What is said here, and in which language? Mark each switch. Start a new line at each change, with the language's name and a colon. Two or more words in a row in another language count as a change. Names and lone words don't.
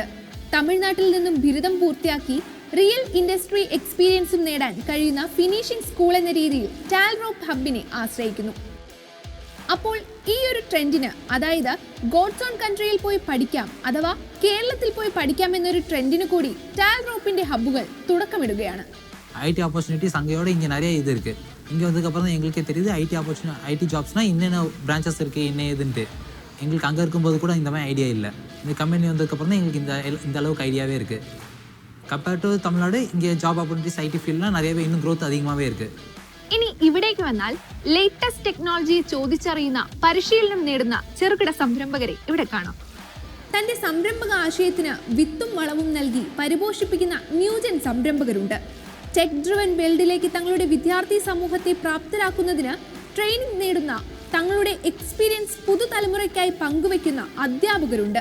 Malayalam: തമിഴ്നാട്ടിൽ നിന്നും ബിരുദം പൂർത്തിയാക്കി
English: real industry experience
Malayalam: നേടാൻ കഴിയുന്ന
English: finishing school
Malayalam: എന്ന രീതിയിൽ ടാൽറോപ്പ് ഹബ്ബിനെ ആശ്രയിക്കുന്നു. അപ്പോൾ ഈ ഒരു ട്രെൻഡിന്, അതായത്
English: God's own country
Malayalam: പോയി പഠിക്കാം അഥവാ കേരളത്തിൽ പോയി പഠിക്കാം എന്നൊരു ട്രെൻഡിന് കൂടി ടാൽറോപ്പിന്റെ ஹப்புகள் തുടക്കമിടുകയാണ്.
English: IT opportunities
Tamil: அங்கேயோட இங்கே நிறைய இது இருக்குது. இங்கே வந்ததுக்கப்புறம் தான் எங்களுக்கே தெரியுது
English: IT jobs
Tamil: என்னென்ன பிரான்ச்சஸ் இருக்குது, என்ன ஏதுன்ட்டு. எங்களுக்கு அங்கே இருக்கும்போது கூட இந்த மாதிரி ஐடியா இல்லை. இந்த கம்பெனி வந்ததுக்கப்புறம் தான் எங்களுக்கு இந்த அளவுக்கு ஐடியாவே இருக்குது.
English: compared to
Tamil: தமிழ்நாடு இங்கே
English: job opportunities IT field
Tamil: நிறையவே இன்னும் க்ரோத் அதிகமாகவே இருக்குது.
Malayalam: ഇനി ഇവിടേക്ക് വന്നാൽ
English: latest technology
Malayalam: ചോദിച്ചറിയുന്ന, പരിശീലനം നേടുന്ന ചെറുകിട സംരംഭകരെ ഇവിടെ കാണാം. തന്റെ സംരംഭക ആശയത്തിന് വിത്തും വളവും നൽകി പരിപോഷിപ്പിക്കുന്ന ന്യൂജൻ സംരംഭകരുണ്ട്.
English: tech driven world
Malayalam: തങ്ങളുടെ വിദ്യാർത്ഥി സമൂഹത്തെ പ്രാപ്തരാക്കുന്നതിന് ട്രെയിനിങ് നേടുന്ന, തങ്ങളുടെ എക്സ്പീരിയൻസ് പുതുതലമുറയ്ക്കായി പങ്കുവെക്കുന്ന അധ്യാപകരുണ്ട്.